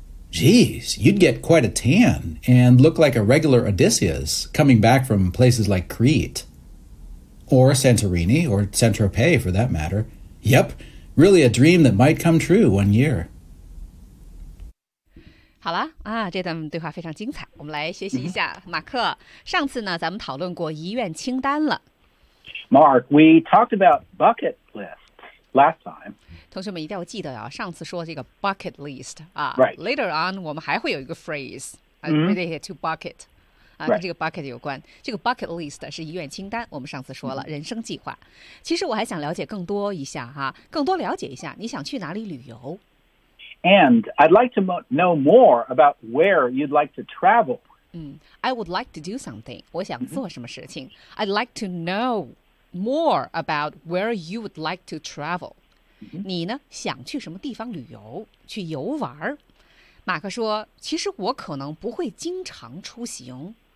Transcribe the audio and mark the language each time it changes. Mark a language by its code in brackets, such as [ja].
[en] Geez, you'd get quite a tan and look like a regular Odysseus coming back from places like Crete. Or Santorini, or Saint-Tropez for that matter. Yep, really a dream that might come true 1 year. [zh] 好了啊，这段对话非常精彩，我们来学习一下。马克，上次呢，咱们讨论过遗愿清单了。 [en] Mark, we talked about bucket list last time. [zh] 同学们一定要记得啊，上次说这个 bucket list 啊。 [en] Right. Later on, [zh] 我们还会有一个 [en] phrase related to bucket. [zh] 啊，跟这个 bucket 有关。这个 bucket list 是遗愿清单，我们上次说了人生计划。其实我还想了解更多一下哈，更多了解一下你想去哪里旅游。 [en] And I'd like to know more about where you'd like to travel. I would like to do something. [zh] 我想做什么事情。 [en] I'd like to know more about where you would like to travel. [zh] 你呢，想去什么地方旅游，去游玩。马克说，其实我可能不会经常出行。